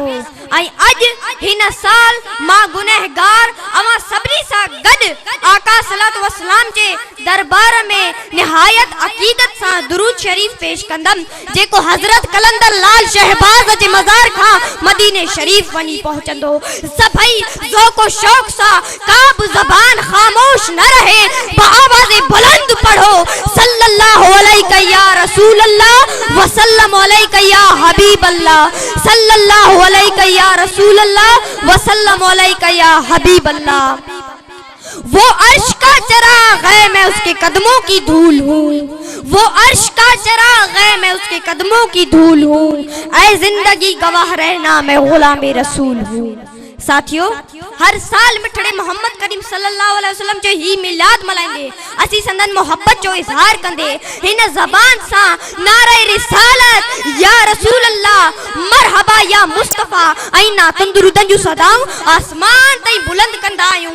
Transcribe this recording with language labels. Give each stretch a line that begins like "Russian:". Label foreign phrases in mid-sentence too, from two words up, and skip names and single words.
Sindhi: ऐं अज हिन साल मां गुनहगार अवां सभिनी सां गॾु आका सलातु वस्सलाम जे दरबार में निहायत अकीदत सां दुरूद शरीफ पेश कंदम, जेको हज़रत कलंदर लाल शहबाज जे मज़ार खां मदीने शरीफ वञी पहुचंदो। सभई ज़ौक़ शौक़ सां का बि ज़बान खामोश न रहे, आवाज़े बुलंद पढ़ो
Arabic: صلى الله عليك يا رسول الله وسلم عليك يا حبيب الله. صلى الله عليك يا رسول الله وسلم عليك يا حبيب الله.
Urdu: وہ عرش کا چراغ ہے میں اس کے قدموں کی دھول ہوں. وہ عرش کا چراغ ہے میں اس کے قدموں کی دھول ہوں. اے زندگی گواہ رہنا میں غلام رسول ہوں.
Sindhi: साथियों, हर साल मिठड़े मोहम्मद करीम
Arabic: صلى الله عليه وسلم
Sindhi: जो ही मिलाद मल्हाईंदे असी संदन मोहब्बत जो इज़हार कंदे हिन ज़बान सा नारे रिसालत
Arabic: يا رسول الله مرحبا يا مصطفى
Sindhi: ऐं नातन दुरूदन जूं सदाऊं आसमान ताईं बुलंद कंदा आहियूं।